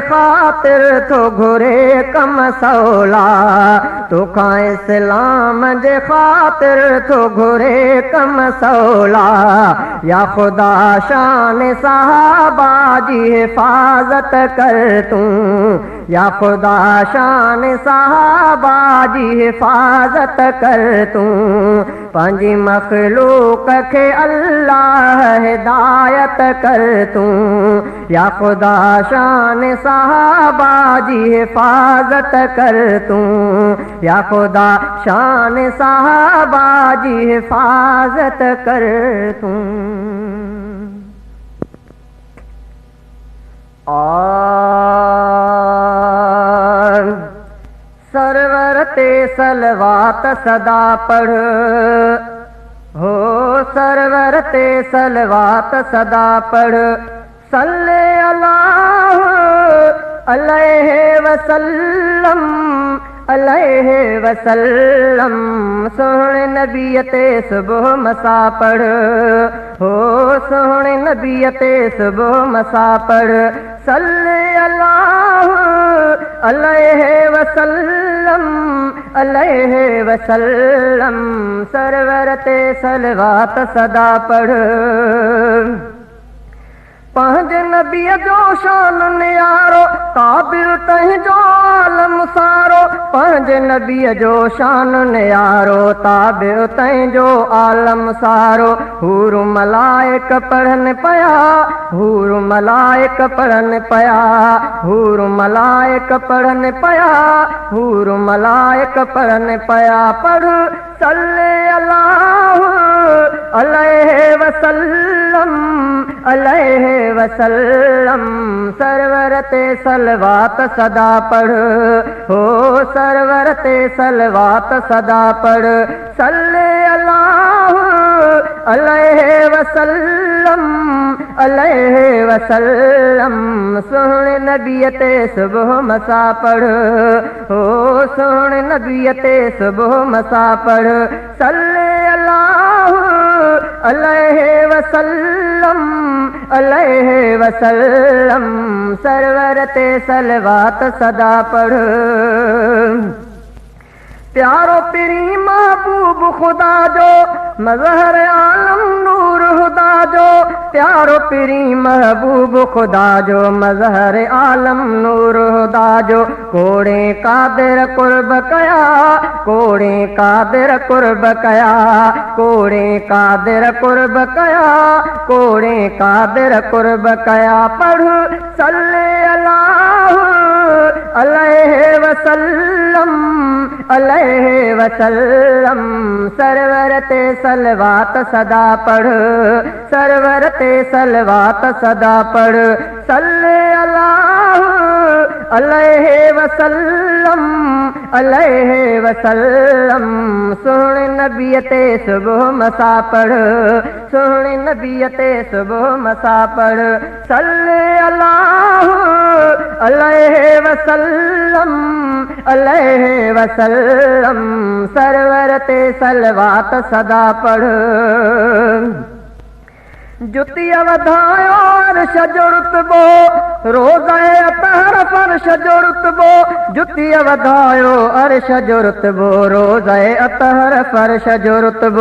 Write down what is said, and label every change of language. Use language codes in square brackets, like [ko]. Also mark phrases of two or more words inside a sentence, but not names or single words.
[sd] ख़ातिर थो घुरे कम सवला तोखां इस्लाम जे ख़ातिर थो घुरे कम सवला या खुदा शान साहबा जी हिफाजत कर तूं या खुदा शान साहबा जी हिफाजत कर तूं पंहिंजी मखलूक खे अल्लाह हिदायत कर तूं या खुदा शान साहबा जी हिफाजत कर तूं या खुदा शान साहबा जी हिफाजत कर तूं सरवर ते सलवात सदा पढ़ हो सरवर ते सलवात सदा पढ़ [ar] صلى الله عليه وسلم عليه وسلم [sd] सोहणे नबी ते सुबह मसा पढ़ हो सोहणे नबी ते सुबह मसा पढ़ [ar] صلى الله عليه وسلم عليه وسلم [sd] सरवर ते सलवात सदा पढ़ पंहिंजे नबीअ जो शान नियारो काबिल तंहिंजो आलम सारो पंहिंजे नबीअ जो शान नियारो ताबिल तंहिंजो आलम सारो हूर मलाइक पढ़नि पिया हूर मलाइक पढ़नि पिया हूर मलाइक पढ़नि पिया हूर मलाइक पढ़नि पिया पढ़ [ar] صلى الله عليه وسلم عليه وسلم [sd] सरवर ते सलवात सदा पढ़ हो सरवर ते सलवात सदा पढ़ [ar] صلى الله عليه وسلم عليه وسلم [sd] सोहणे नबीअ ते सुबह मसा पढ़, हो सोहणे नबीअ ते सुबह मसा पढ़। [ar] صلى الله عليه وسلم، عليه وسلم, [sd] सरवर ते सलवात सदा पढ़। प्यारो पिरी महबूब खुदा जो, मज़हर आलम नूर हुदा जो। प्यारो पिरी महबूब खुदा जो, मज़हर आलम नूर हुदा जो। कोड़े कादिर कुर्ब कया, कोड़े कादिर कुर्ब कया, कोड़े कादिर कुर्ब कया, कोड़े कादिर कुर्ब कया। [ar] पढ़ صلى الله عليه وسلم، عليه وسلم, [sd] सरवर ते सलवात सदा पढ़, सरवर ते सलवात सदा पढ़। [ar] صلى الله عليه وسلم، عليه وسلم, [sd] सोहणे नबीअ ते सुबह मसा पढ़, सोहणे नबीअ ते सुबह मसा पढ़। [ar] صلى الله عليه وسلم، عليه وسلم, [sd] सरवर ते सलवात सदा पढ़। जुतिया वधायो अर्श जो रुतबो, रोज़े अतहर फर्श जो रुतबो। जुतिया वधायो अर्श जो रुतबो, रोज़े अतहर फर्श जो रुतबो।